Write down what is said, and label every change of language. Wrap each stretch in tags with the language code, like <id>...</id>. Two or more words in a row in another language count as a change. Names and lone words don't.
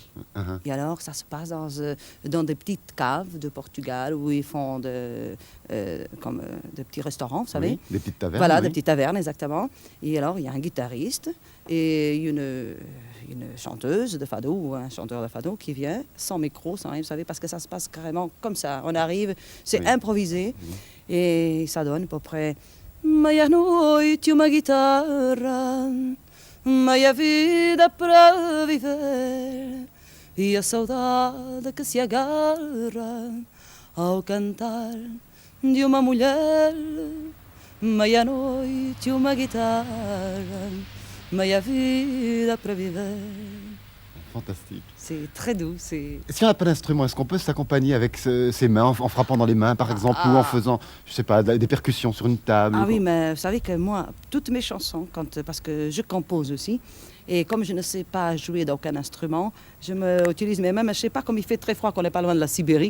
<fr>Et alors, ça se passe dans des petites caves de Portugal où ils font comme des petits restaurants, vous savez. Oui, des petites tavernes. Voilà, des petites tavernes, exactement. Et alors, il y a un guitariste et une chanteuse de fado ou un chanteur de fado qui vient sans micro, sans rien, vous savez, parce que ça se passe carrément comme ça. On arrive, c'est improvisé et ça donne à peu près</fr> <pt>meia noite uma guitarra. Meia vida para viver e a saudade que se agarra ao cantar de uma mulher. Meia noite uma guitarra, meia vida para viver.</pt> <fr>Fantastique. C'est très doux. Si on n'a pas d'instrument, est-ce qu'on peut s'accompagner avec ses mains, en frappant dans les mains par exemple, ou en faisant, je sais pas, des percussions sur une table? Ah oui, mais vous savez que moi, toutes mes chansons, parce que je compose aussi, et comme je ne sais pas jouer d'aucun instrument, je utilise mes mains, mais je ne sais pas, comme il fait très froid, qu'on n'est pas loin de la Sibérie.</fr>